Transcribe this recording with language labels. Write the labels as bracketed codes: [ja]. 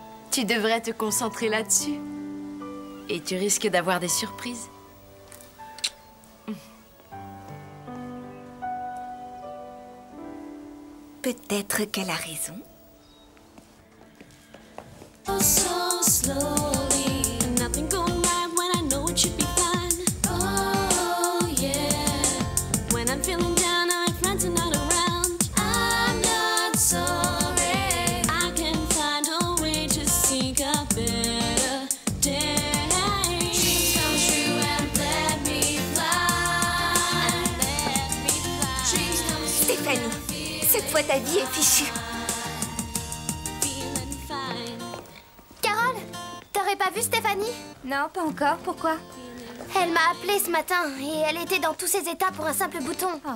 [fr] Tu devrais te concentrer là-dessus. Et tu risques d'avoir des surprises. Peut-être qu'elle a raison. [en] Oh, so slowly, nothing going right when I know it should be fine. Oh, yeah. When I'm feeling down, my friends are not around. I'm not sorry. I can find a way to seek a better day. Dreams come true and let me fly. Let me fly. Dreams come true. [fr] Stéphanie, cette fois ta vie est fichue. Carole, t'aurais pas vu Stéphanie? Non, pas encore. Pourquoi? Elle m'a appelée ce matin et elle était dans tous ses états pour un simple bouton.